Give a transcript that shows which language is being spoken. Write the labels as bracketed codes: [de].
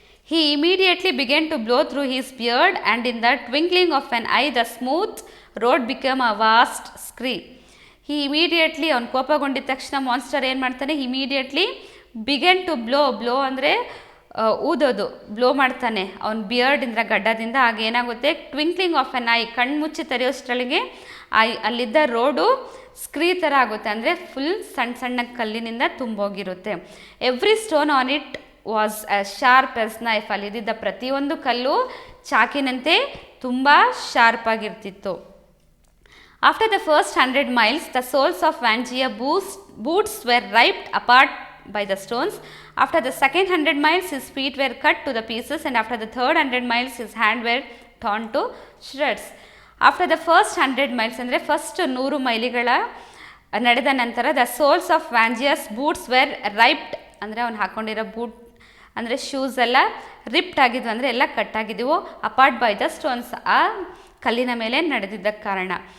[en] He immediately began to blow through his beard and in the twinkling of an eye the smooth road became a vast scree. He immediately [kn] ಅವನು ಕೋಪಗೊಂಡಿದ್ದ ತಕ್ಷಣ monster ಏನು ಮಾಡ್ತಾನೆ, [en] immediately begin to blow [kn] ಅಂದರೆ ಊದೋದು, blow ಮಾಡ್ತಾನೆ ಅವನ ಬಿಯರ್ಡಿಂದ ಗಡ್ಡದಿಂದ. ಆಗ ಏನಾಗುತ್ತೆ, [en] twinkling of an eye, [kn] ಕಣ್ಮುಚ್ಚಿ ತೆರೆಯೋಷ್ಟರೊಳಗೆ ಅಲ್ಲಿದ್ದ ರೋಡು ಸ್ಕ್ರೀ ಥರ ಆಗುತ್ತೆ, ಅಂದರೆ ಫುಲ್ ಸಣ್ಣ ಸಣ್ಣ ಕಲ್ಲಿನಿಂದ ತುಂಬೋಗಿರುತ್ತೆ. [en] every stone on it was as sharp as knife, [kn] ಅಲ್ಲಿದ್ದ ಪ್ರತಿಯೊಂದು ಕಲ್ಲು ಚಾಕಿನಂತೆ ತುಂಬ sharp ಆಗಿರ್ತಿತ್ತು. [en] After the first 100 miles the soles of Vangia boots were ripped apart by the stones. After the second 100 miles his feet were cut to the pieces and after the third 100 miles his hand were torn to shreds. After the first 100 miles [kn] ಅಂದರೆ first 100 ಮೈಲಿಗಳ ನಡೆದ ನಂತರ [en] the soles of Vangia's boots were ripped [kn] ಅಂದರೆ ಅವ್ನು ಹಾಕ್ಕೊಂಡಿರೋ boot ಅಂದರೆ shoes ಎಲ್ಲ ರಿಪ್ಟ್ ಆಗಿದ್ವು, ಅಂದರೆ ಎಲ್ಲ ಕಟ್ಟಾಗಿದ್ದವು. [en] apart by the stones, [kn] ಆ ಕಲ್ಲಿನ ಮೇಲೆ ನಡೆದಿದ್ದಕ್ಕೆ ಕಾರಣ.